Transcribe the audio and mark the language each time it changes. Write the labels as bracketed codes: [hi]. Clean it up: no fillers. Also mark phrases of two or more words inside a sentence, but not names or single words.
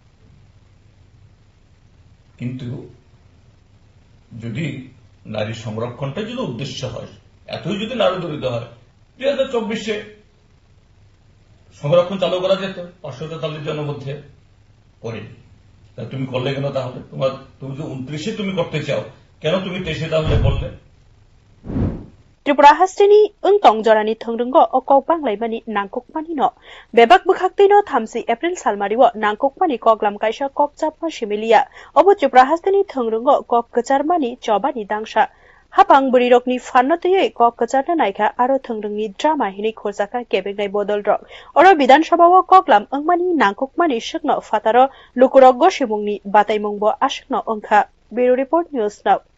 [bn] কিন্তু যদি নারী সংরক্ষণটা যদি উদ্দেশ্য হয় এতই যদি নারী দরিদ্র হয় 2024 এ সংরক্ষণ চালু করা যেত 543 জনের মধ্যে করেনি তুমি করলে কেন তাহলে তুমি যে 29 তুমি করতে চাও কেন তুমি 23 তাহলে করলে [trp] Tripura hasteni ungtong jorani thongrungo o kok banglai mani nangkokmani no bebak bukhaktei no 30 April salmariwo nangkokmani koklam kaisa kokchapma similia obo Tripura hasteni thongrungo kok kacharmani chobani dangsa hapang burirokni fanno tei kok kacharna naikha aro thongrungni drama hini khorjaka kebengnai bodol rok oro Bidan Sabha o koklam angmani nangkokmani shikno fataro lukurok gosimungni bataimungbo ashikno ongkha Bureau Report News Now